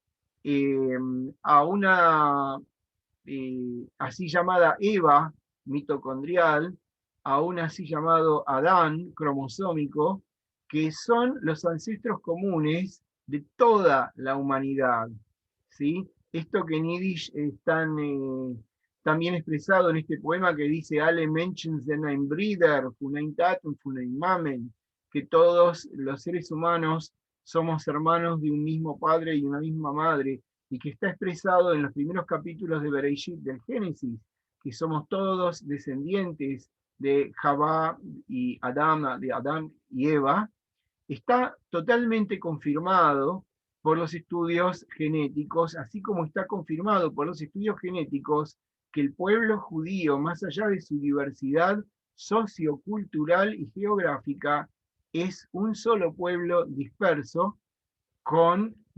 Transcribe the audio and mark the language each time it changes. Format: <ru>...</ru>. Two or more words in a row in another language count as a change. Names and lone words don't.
<es>a una así llamada Eva mitocondrial, a un así llamado Adán cromosómico, que son los ancestros comunes de toda la humanidad, ¿sí? Esto que en Yiddish es tan bien expresado en este poema que dice</es> <yi>אַלע מענטשן זענען איין ברודער, פֿון איין טאַט און פֿון איין מאַמען,</yi> <es>que todos los seres humanos somos hermanos de un mismo padre y una misma madre, y que está expresado en los primeros capítulos de Bereshit, del Génesis, que somos todos descendientes de Javá y Adán, de Adán y Eva, está totalmente confirmado por los estudios genéticos, así como está confirmado por los estudios genéticos que el pueblo judío, más allá de su diversidad sociocultural y geográfica, es un solo pueblo disperso con</es>